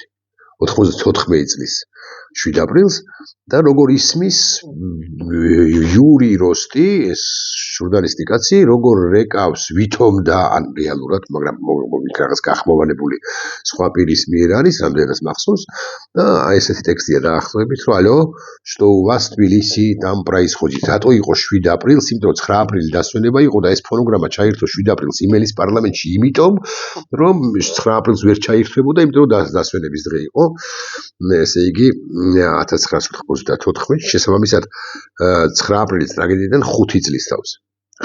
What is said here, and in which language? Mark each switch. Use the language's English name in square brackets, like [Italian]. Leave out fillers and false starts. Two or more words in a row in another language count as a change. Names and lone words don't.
[Georgian] 94 წლის 7 აპრილს და როგორ ისმის იური როსტი, ეს ჟურნალისტი კაცი, როგორ რეკავს ვითომ და ან რეალურად, მაგრამ რაღაც გახმოვანებული სხვა პირის მიერ არის, რამდენადაც მახსოვს და ესეთი ტექსტია დაახლოებით, რომ ალო, [Russian] что у вас Тбилиси там происходит. [Georgian] რატო იყო 7 აპრილს, იმიტომ 9 აპრილი დასვენება იყო და ეს ფონოგრამა ჩაირთო 7 აპრილს იმელის პარლამენტში, იმიტომ რომ 9 აპრილს ვერ ჩაირთვებოდა, იმიტომ რომ დასვენების დღე იყო. ესე იგი 1994 შესაბამისად 9 აპრილის ტრაგედიიდან 5 წლის თავს.